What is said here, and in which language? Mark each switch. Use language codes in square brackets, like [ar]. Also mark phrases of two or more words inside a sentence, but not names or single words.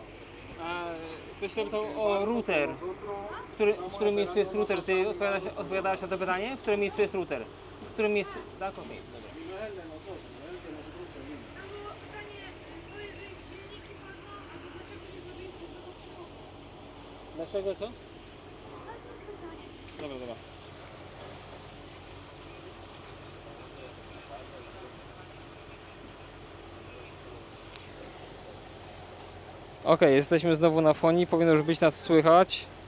[pl] A ktoś się pytał o router. W którym miejscu jest router? Ty odpowiadałeś na to pytanie? W którym miejscu jest router? W którym miejscu? Tak, okej, dobra. [es] Y no es el de nosotros, es el que nosotros seguimos. [pl] No bo pytanie, co jeżeli silniki padną, a to dlaczego nie zrobiliście tego przychodu? Dlaczego co? Pytanie. Dobra. Okej, jesteśmy znowu na fonii, powinno już być nas słychać.